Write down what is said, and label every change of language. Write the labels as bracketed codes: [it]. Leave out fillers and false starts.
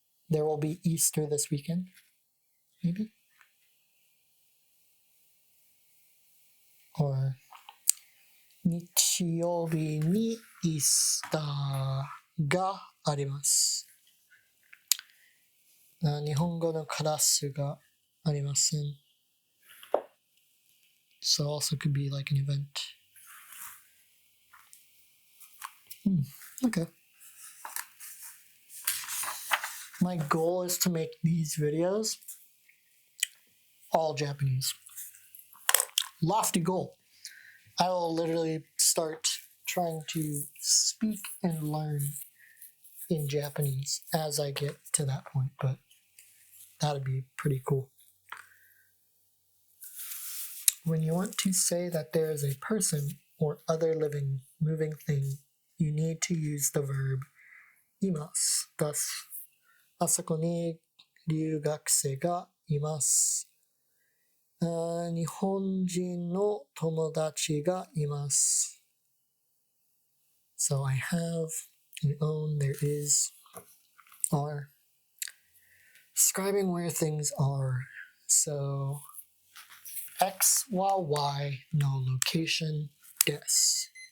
[en] There will be Easter this weekend, maybe? [ja] Or 日曜日にイースターがあります。日本語のクラスがありません. [en] So also could be like an event. Okay. My goal is to make these videos all Japanese. Lofty goal. I will literally start trying to speak and learn in Japanese as I get to that point, but that'd be pretty cool. When you want to say that there is a person or other living, moving thing, you need to use the verb います. [ja] Thus, あそこに留学生がいます。日本人の友達がいます. [en] So I have, and own, there is, are. Describing where things are. So X while Y, no location, guess.